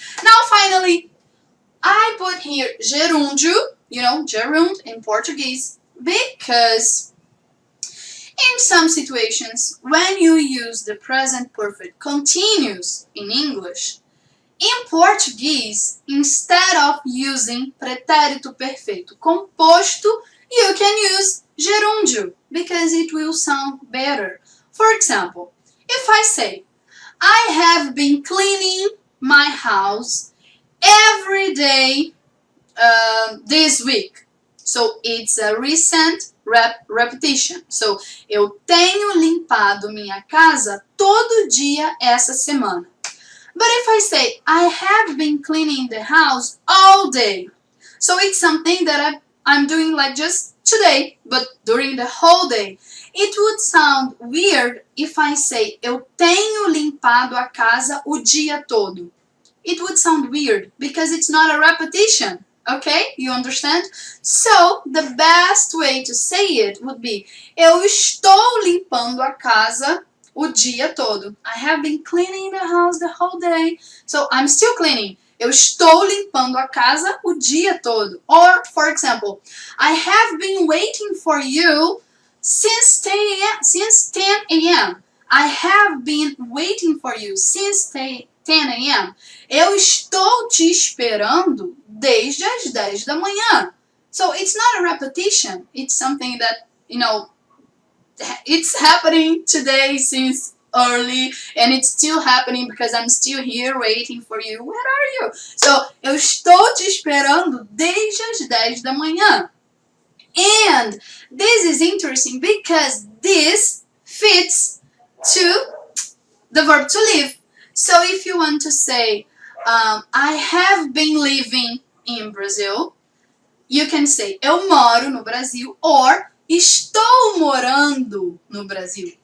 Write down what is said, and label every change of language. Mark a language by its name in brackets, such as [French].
[English] Now finally, I put here gerúndio, you know, gerund in Portuguese, because in some situations, when you use the present perfect continuous in English, in Portuguese, instead of using pretérito perfeito composto, you can use gerúndio because it will sound better. For example, if I say, I have been cleaning my house every day this week. So it's a recent repetition. [Portuguese] So, eu tenho limpado minha casa todo dia essa semana. [English] But if I say, I have been cleaning the house all day. So it's something that I'm doing like just today, but during the whole day. It would sound weird if I say, [Portuguese] eu tenho limpado a casa o dia todo. [English] It would sound weird because it's not a repetition. Okay? You understand? So, the best way to say it would be, [Portuguese] eu estou limpando a casa o dia todo. [English] I have been cleaning the house the whole day. So, I'm still cleaning. [Portuguese] Eu estou limpando a casa o dia todo. [English] Or, for example, I have been waiting for you since 10 a.m. I have been waiting for you since 10 a.m. [Portuguese] Eu estou te esperando desde as 10 da manhã. [English] So it's not a repetition. It's something that, you know, it's happening today since early and it's still happening because I'm still here waiting for you. Where are you? So, [Portuguese] eu estou te esperando desde as 10 da manhã. [English] And this is interesting because this fits to the verb to live. So if you want to say, I have been living in Brazil, you can say [Portuguese] eu moro no Brasil [English] or [Portuguese] estou morando no Brasil.